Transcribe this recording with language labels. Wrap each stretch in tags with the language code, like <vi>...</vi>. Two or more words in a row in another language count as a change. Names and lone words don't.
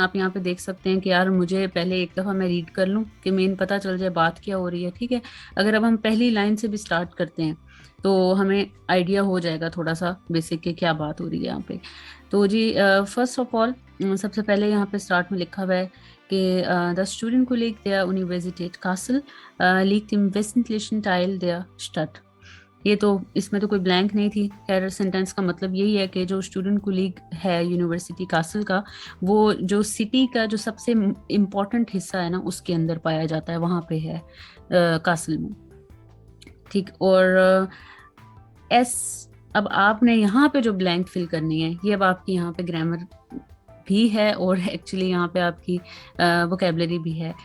<hi>आप यहाँ पे देख सकते हैं कि यार मुझे पहले एक दफ़ा मैं रीड कर लूँ कि मेन पता चल जाए बात क्या हो रही है, ठीक है। अगर अब हम पहली लाइन से भी स्टार्ट करते हैं तो हमें आइडिया हो जाएगा थोड़ा सा बेसिक के क्या बात हो रही है यहाँ पे। तो जी</hi> <en>first of all</en> <hi>सबसे पहले यहाँ पे स्टार्ट में लिखा हुआ है कि</hi> <de>das Studienkolleg der Universität Kassel liegt im westlichen Teil der Stadt.</de> <hi>ये तो इसमें तो कोई ब्लैंक नहीं थी। खैर, सेंटेंस का मतलब यही है कि जो स्टूडेंट कोलीग है यूनिवर्सिटी कासल का, वो जो सिटी का जो सबसे इम्पोर्टेंट हिस्सा है ना उसके अंदर पाया जाता है, वहां पे है कासल में, ठीक। और एस, अब आपने यहाँ पे जो ब्लैंक फिल करनी है, ये अब आपकी यहाँ पे ग्रामर भी है और एक्चुअली यहाँ पे आपकी वोकेबलरी भी है।</hi>